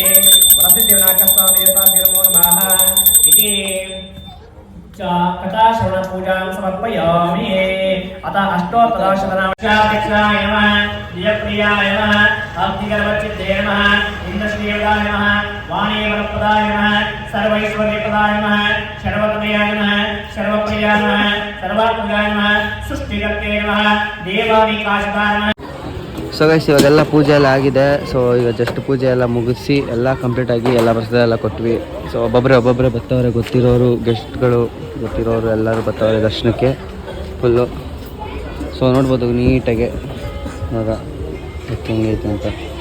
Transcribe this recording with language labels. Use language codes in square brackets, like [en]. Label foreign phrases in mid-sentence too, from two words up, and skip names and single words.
[sa] वरसिद्धिविनायक स्वामी देवताभ्यो नमः इति च कथाश्रवण पूजां समर्पयामि अतः अष्टोत्तरशतनामस्याय नमः दियप्रियाय नमः अग्निगर्भचित्ते नमः इन्द्रश्रीयोगाय नमः वाणीवरप्रदाय नमः सर्वैश्वर्यप्रदाय नमः सर्वतमयाय नमः सर्वप्रियाय नमः सर्वात्मकाय नमः सृष्टिकर्ते नमः देवादिकाशदाय नमः. [en] so guys [kn] ಇವಾಗೆಲ್ಲ ಪೂಜೆ ಎಲ್ಲ ಆಗಿದೆ. ಸೊ ಈಗ ಜಸ್ಟ್ ಪೂಜೆ ಎಲ್ಲ ಮುಗಿಸಿ ಎಲ್ಲ ಕಂಪ್ಲೀಟ್ ಆಗಿ ಎಲ್ಲ ಪ್ರಸಾದ ಎಲ್ಲ ಕೊಟ್ವಿ. ಸೊ ಒಬ್ಬೊಬ್ಬರೇ ಬರ್ತಾವ್ರೆ, ಗೊತ್ತಿರೋರು ಗೆಸ್ಟ್ಗಳು ಗೊತ್ತಿರೋರು ಎಲ್ಲರೂ ಬರ್ತಾವ್ರೆ ದರ್ಶನಕ್ಕೆ ಫುಲ್ಲು. ಸೊ ನೋಡ್ಬೋದು ನೀಟಾಗಿ ಇವಾಗ ಹೆಂಗೈತೆ ಅಂತ.